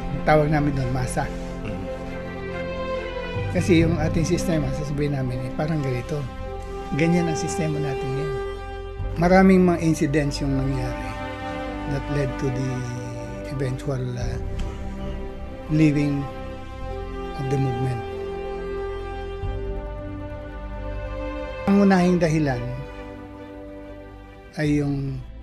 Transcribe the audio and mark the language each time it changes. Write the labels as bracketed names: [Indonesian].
[Filipino] Tawag namin doon, masa. Kasi yung ating sistema, sasabihin namin, parang ganito. Ganyan ang sistema natin ngayon. Maraming mga incidents yung nangyari [English] that led to the eventual leaving of the movement. [Filipino] Ang unahing dahilan ay yung